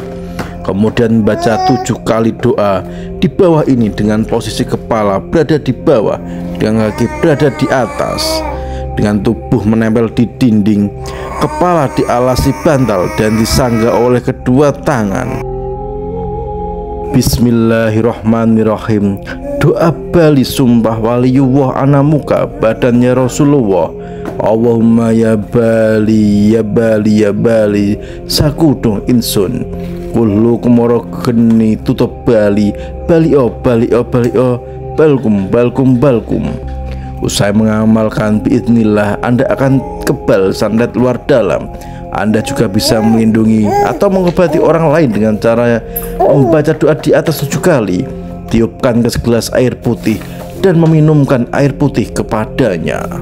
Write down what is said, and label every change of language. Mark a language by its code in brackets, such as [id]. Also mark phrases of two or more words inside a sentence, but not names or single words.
[id] Kemudian baca 7 kali doa di bawah ini dengan posisi kepala berada di bawah, dengan kaki berada di atas, dengan tubuh menempel di dinding, kepala dialasi bantal dan disangga oleh kedua tangan. [ar] بسم الله الرحمن الرحيم. [id] Doa Bali sumpah waliyullah anamuka badannya Rasulullah. [jv] Allahumma ya Bali ya Bali ya Bali sakudung insun kullu Komarageni tutup Bali Bali o Bali o Bali o balkum balkum balkum. [id] Usai mengamalkan biidznillah Anda akan kebal santet luar dalam. Anda juga bisa melindungi atau mengobati orang lain dengan cara membaca doa di atas 7 kali, tiupkan ke segelas air putih dan meminumkan air putih kepadanya.